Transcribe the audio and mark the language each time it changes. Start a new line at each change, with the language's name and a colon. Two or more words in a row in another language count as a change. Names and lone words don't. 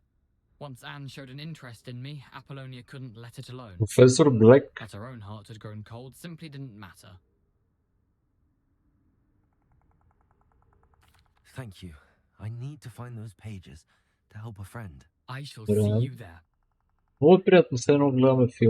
English: Once Anne showed an interest in me, Apollonia couldn't let it alone.
Bulgarian: Професор Блек.
English: That her own heart had grown cold simply didn't matter. Thank you. I need to find those pages to help a friend. I shall Right. see you there.
Bulgarian: Много приятно, все едно гледаме филм.